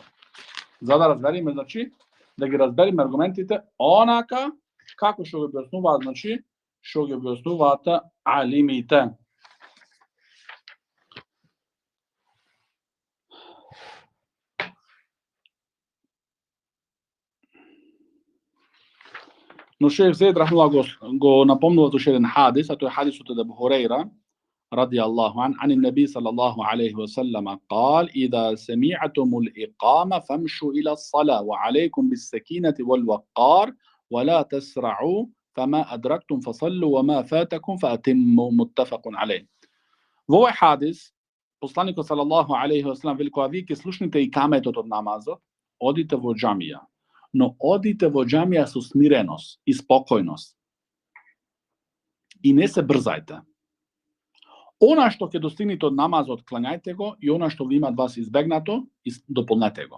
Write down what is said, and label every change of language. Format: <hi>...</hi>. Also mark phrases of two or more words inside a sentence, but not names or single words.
<mk>За да разбериме, значи, да ги разбериме аргументите онака како што ги објаснуваат, значи, што ги објаснуваат алимите. Но Шејх Зейд рахимуллах го напомнува тој еден хадис, а тој хадисот од Абу Хурейра</mk> <ar>رضي الله عنه عن النبي صلى الله عليه وسلم قال إذا سمعتم الإقامة فامشوا إلى الصلاة وعليكم بالسكينة والوقار ولا تسرعوا فما أدركتم فصلوا وما فاتكم فأتموا. متفق عليه.</ar> <mk>Во овој хадис посланикот</mk> <ar>صلى الله عليه وسلم</ar> <mk>вели кога вие ќе слушнете икаметот од намазот, одите во џамија, но одите во џамија со смиреност и спокојност. И не се брзајте. Она што ќе достигнете од намазот, клањајте го, и она што ви има од вас избегнато, дополнете го.</mk>